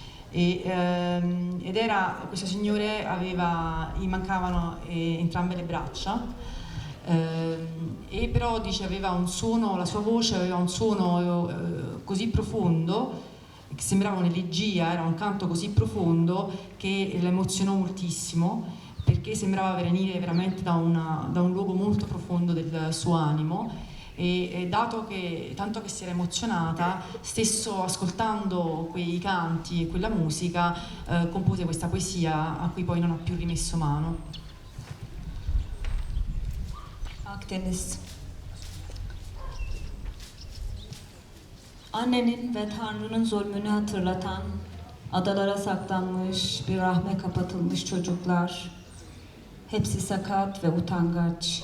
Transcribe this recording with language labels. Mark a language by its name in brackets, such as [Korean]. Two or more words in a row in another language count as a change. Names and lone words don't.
[Italian] Ed era questo signore, gli mancavano entrambe le braccia, e però dice aveva un suono, la sua voce aveva un suono così profondo che sembrava un'elegia, era un canto così profondo che la emozionò moltissimo, perché sembrava venire veramente da un luogo molto profondo del suo animo. E tanto che si era emozionata, stesso ascoltando quei canti e quella musica, compose questa poesia a cui poi non ha più rimesso mano. [Turkish] Akdeniz. Annenin ve Tanrı'nın zulmünü hatırlatan, adalara saklanmış, bir rahme kapatılmış çocuklar. Hepsi sakat ve utangaç.